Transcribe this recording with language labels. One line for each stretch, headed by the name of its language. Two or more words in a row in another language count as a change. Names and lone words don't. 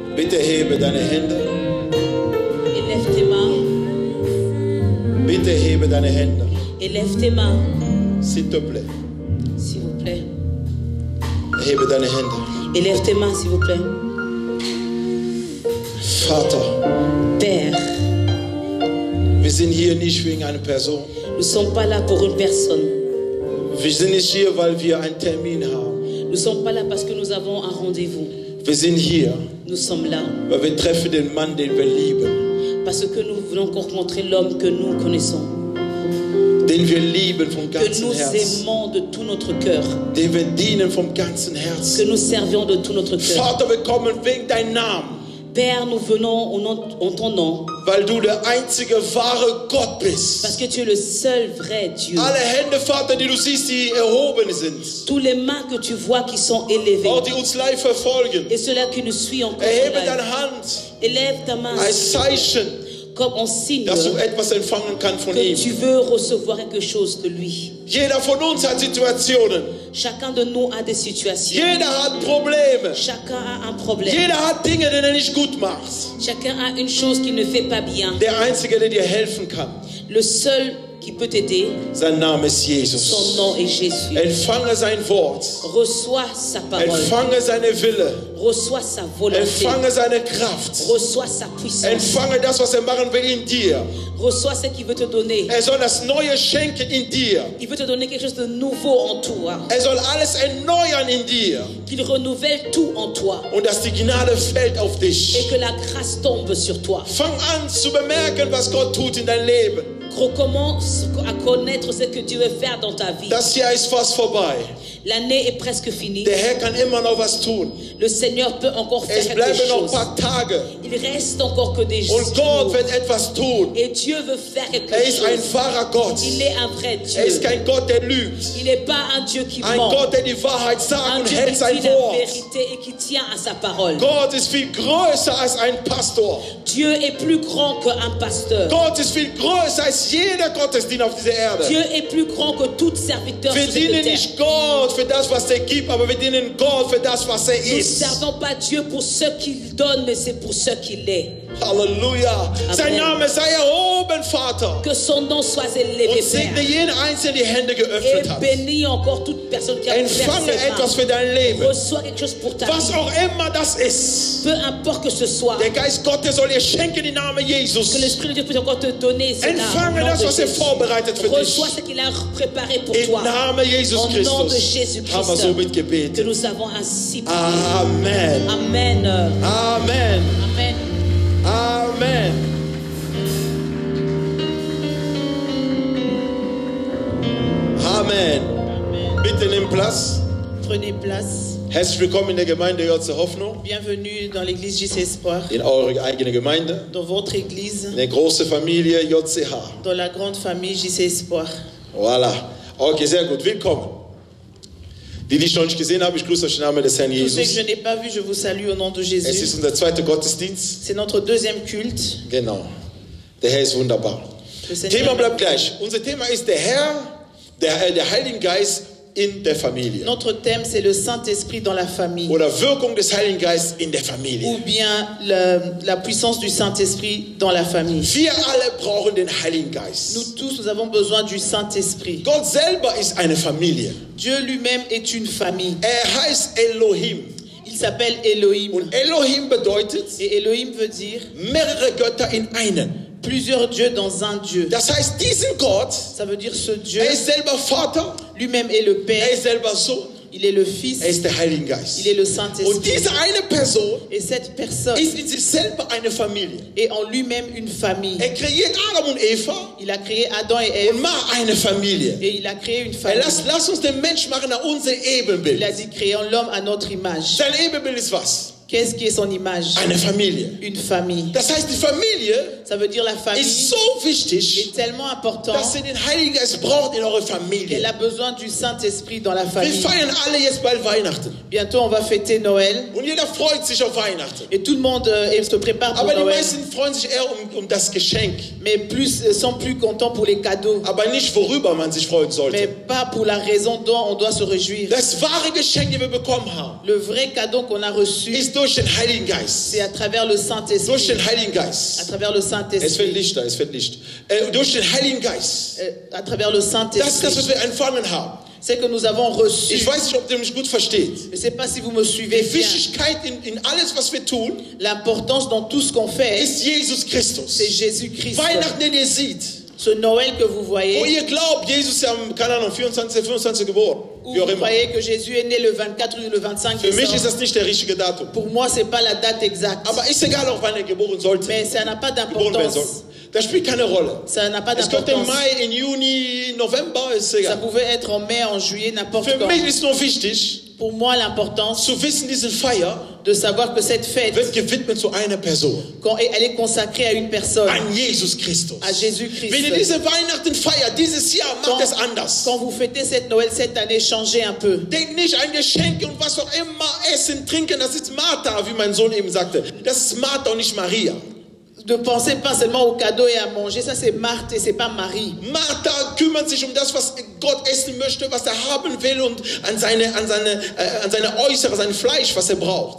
German: Bitte hebe deine Hände.
French: Élève tes mains.
German: Bitte hebe deine Hände.
French: Élève tes mains. S'il te plaît. S'il vous plaît.
German: Hebe deine Hände.
French: Élève tes mains, s'il vous plaît.
German: Vater,
French: Père,
German: wir sind hier nicht wegen einer Person.
French: nous ne sommes pas là pour une personne.
German: Wir sind nicht hier, weil wir einen Termin haben.
French: Nous ne sommes pas là parce que nous avons un rendez-vous.
German: Wir sind hier,
French: Nous sommes là
German: weil wir treffen den Mann, den wir lieben.
French: parce que nous voulons rencontrer l'homme que nous connaissons,
German: Den wir lieben vom
French: que
German: ganzen
French: nous
German: Herzen.
French: aimons de tout notre cœur,
German: Den wir dienen vom ganzen
French: que
German: Herzen.
French: nous servions de tout notre cœur.
German: Vater, wir kommen wegen deinem Namen.
French: Père, nous venons en ton nom
German: Weil du der einzige wahre Gott bist.
French: parce que tu es le seul vrai Dieu.
German: Alle Hände, Vater, die du siehst, die erhoben sind.
French: Tous les mains que tu vois qui sont élevées
German: Auch die uns live verfolgen.
French: et ceux-là qui nous suivent encore,
German: Erhebe
French: live.
German: deine Hand
French: Élève ta main
German: als Zeichen,
French: comme on signe
German: dass du etwas empfangen kannst von
French: que
German: ihm.
French: tu veux recevoir quelque chose de lui.
German: Jeder von uns hat Situationen.
French: Chacun de nous a des situations.
German: Jeder hat Probleme.
French: Chacun a un problème.
German: Jeder hat Dinge, die er nicht gut macht.
French: Chacun a une chose qui ne fait pas bien.
German: Der Einzige, der dir helfen kann,
French: Le seul qui peut t'aider,
German: sein Name ist
French: son
German: Jesus.
French: nom est Jésus.
German: Empfange sein Wort.
French: Reçois sa parole.
German: Empfange seine Wille.
French: Reçois sa volonté.
German: Empfange seine Kraft.
French: Reçois sa puissance.
German: Empfange das, was er machen will in dir.
French: Reçois ce qu'il veut te donner.
German: Er soll das Neue schenken in dir.
French: Il veut te donner quelque chose de nouveau en toi.
German: Er soll alles erneuern in dir.
French: Qu'il renouvelle tout en toi.
German: Und dass die Gnade fällt auf
French: Et
German: dich.
French: que la grâce tombe sur toi.
German: Fang an zu bemerken, was Gott tut in dein Leben.
French: Recommence à connaître ce que Dieu veut faire dans ta vie.
German: Das Jahr ist fast vorbei.
French: L'année est presque finie.
German: Der Herr kann immer noch was tun.
French: Le Seigneur peut encore faire
German: Es
French: quelque
German: bleiben noch ein
French: chose.
German: paar Tage.
French: Il reste encore que des
German: Und Gott
French: jours.
German: wird etwas tun.
French: Et Dieu veut faire quelque
German: Er ist ein
French: chose.
German: wahrer Gott.
French: Il est un vrai
German: Er ist
French: Dieu.
German: kein Gott, der lügt.
French: Il n'est pas un Dieu qui
German: Ein
French: ment.
German: Gott, der die Wahrheit sagt
French: Un
German: und
French: Dieu
German: hält
French: qui
German: sein
French: dit la
German: Wort.
French: vérité et qui tient à sa parole.
German: Gott ist viel größer als ein Pastor.
French: Dieu est plus grand qu'un pasteur.
German: Gott ist viel größer als jeder Gottesdienst auf dieser Erde.
French: Dieu est plus grand que tout serviteur
German: Wir
French: sur cette
German: dienen
French: terre.
German: nicht Gott für das, was er gibt, aber wir dienen Gott für das, was er
French: Nous ne
German: ist.
French: servons pas Dieu pour ce qu'il donne, mais c'est pour ce qu'il est.
German: Halleluja. Sein Name sei erhoben, Vater.
French: Que son nom soit élevé,
German: Und segne
French: Père.
German: jeden Einzelnen, die Hände geöffnet
French: Et
German: hat.
French: bénis encore toute personne qui a ouvert
German: Empfange
French: ses
German: etwas
French: mains.
German: für dein Leben.
French: Reçois quelque chose pour ta
German: Was
French: vie.
German: auch immer das ist.
French: Peu importe que ce soit.
German: Der Geist Gottes soll dir schenken im Namen
French: Que
German: Jesus.
French: l'Esprit de Dieu puisse encore te donner cela.
German: Empfange
French: Au nom
German: das,
French: de
German: was er
French: Jésus.
German: vorbereitet für dich.
French: Reçois ce qu'il a préparé pour
German: Im
French: toi.
German: Namen Jesus
French: Au nom de
German: Christus
French: Jésus
German: haben wir
French: Christ.
German: somit
French: Que
German: gebetet.
French: nous avons ainsi prié.
German: Amen.
French: Amen.
German: Amen.
French: Amen. Amen. Amen.
German: Bitte nimm Platz.
French: Prenez place.
German: Herzlich willkommen in der Gemeinde JC Hoffnung,
French: Bienvenue dans l'église JC Espoir,
German: in eure eigene Gemeinde,
French: dans votre église,
German: in der großen Familie JCH.
French: dans la grande famille JC Espoir. Voilà.
German: Okay, sehr gut. Willkommen. Die ich noch nicht gesehen habe, ich grüße euch im Namen des Herrn
French: Tous ceux que
German: Jesus.
French: je n'ai pas vus, je vous salue au nom de
German: Es ist
French: Jésus.
German: unser zweiter Gottesdienst.
French: C'est notre deuxième culte.
German: Genau. Der Herr ist wunderbar.
French: Le
German: Thema
French: Seigneur-
German: bleibt gleich. Unser Thema ist der Herr, der Heilige Geist in der Familie.
French: Notre thème, c'est le Saint-Esprit dans la famille.
German: Oder Wirkung des Heiligen Geistes in der
French: Ou
German: Familie.
French: bien la puissance du Saint-Esprit dans la famille.
German: Wir alle brauchen den Heiligen Geist.
French: Nous tous, nous avons besoin du Saint-Esprit.
German: Gott selber ist eine Familie.
French: Dieu lui-même est une famille.
German: Er heißt Elohim.
French: Il s'appelle Elohim.
German: Und Elohim bedeutet
French: Et Elohim veut dire
German: mehrere Götter in einen.
French: plusieurs dieux dans un Dieu.
German: Das heißt, diesen Gott,
French: Ça veut dire ce Dieu,
German: er ist selber Vater,
French: lui-même est le
German: er
French: Père,
German: ist selber Sohn,
French: il est le Fils,
German: er ist der Heilige Geist.
French: il est le
German: Und
French: Saint-Esprit.
German: diese eine Person
French: Et cette personne
German: ist in sich selber eine Familie.
French: est en lui-même une famille.
German: Er kreiert Adam und Eva
French: Il a créé Adam et Ève
German: und macht eine Familie.
French: et il a créé une
German: Er
French: famille.
German: lass uns den Menschen machen nach unserem
French: Il
German: Ebenbild.
French: a dit créons l'homme à notre image.
German: Sein Ebenbild ist was?
French: Qu'est-ce qui est son image?
German: Eine Familie.
French: Une famille.
German: Das heißt, die Familie
French: Ça veut dire la famille
German: ist so wichtig,
French: est tellement important
German: dass ihr den Heiligen Geist braucht in eurer
French: qu'elle
German: Familie.
French: a besoin du Saint-Esprit dans la
German: Wir
French: famille.
German: feiern alle jetzt bald Weihnachten.
French: Bientôt, on va fêter Noël
German: Und jeder freut sich auf Weihnachten.
French: et tout le monde se prépare pour
German: Aber die
French: Noël.
German: meisten freuen sich eher um das Geschenk.
French: Mais sont plus contents pour les cadeaux.
German: Aber nicht, worüber man sich freuen
French: Mais
German: sollte.
French: pas pour la raison dont on doit se réjouir.
German: Das wahre Geschenk, das wir bekommen haben,
French: Le vrai cadeau qu'on a reçu,
German: ist durch den Heiligen Geist.
French: C'est à travers le
German: Durch
French: Saint-Esprit.
German: den Heiligen
French: À
German: Geist.
French: travers le
German: Es fällt
French: Saint-Esprit.
German: Licht da, es fällt Licht. Durch den Heiligen Geist.
French: À travers le
German: Das ist das,
French: Saint-Esprit.
German: was wir empfangen haben.
French: C'est que nous avons reçu.
German: Ich weiß nicht, ob ihr mich gut versteht.
French: Je ne sais pas si vous me suivez
German: Die
French: bien.
German: Wichtigkeit in alles, was wir tun,
French: L'importance dans tout ce qu'on fait,
German: ist Jesus Christus.
French: c'est Jésus-Christ.
German: Weihnachten, den ihr seht,
French: Ce Noël que vous
German: wo
French: voyez,
German: ihr glaubt, Jesus ist am, keine Ahnung, 24. 25. geboren.
French: où
German: Wie auch
French: vous
German: immer.
French: croyez que Jésus est né le 24 ou le 25
German: Für mich ist
French: décembre.
German: das nicht der richtige Datum.
French: Pour moi, ce n'est pas la date exacte.
German: Aber ist egal, auch wann er geboren sollte.
French: Mais ça n'a pas
German: Geboren werden soll.
French: d'importance.
German: Das spielt keine Rolle.
French: Ça n'a pas
German: Es könnte im
French: d'importance.
German: Mai, in Juni, November, ist
French: Ça
German: egal.
French: pouvait être en mai, en juillet, n'importe
German: Für
French: quand.
German: mich ist nur wichtig,
French: Pour moi, l'importance
German: zu wissen, diese Feier
French: de savoir que cette fête,
German: wird gewidmet zu einer Person.
French: quand elle est consacrée à une personne,
German: An Jesus Christus.
French: à Jésus-Christ.
German: Wenn ihr diese Weihnachten feiert, dieses Jahr,
French: Quand,
German: macht es anders.
French: quand vous fêtez cette Noël cette année, changez un peu.
German: Denkt nicht an Geschenke und was auch immer, Essen, Trinken, das ist Martha, wie mein Sohn eben sagte. Das ist Martha und nicht Maria.
French: Ne pensez pas seulement aux cadeaux et à manger. Ça, c'est Marthe et c'est pas Marie.
German: Martha kümmert sich um das, was Gott essen möchte, was er haben will und an seine Äußere, sein Fleisch, was er braucht.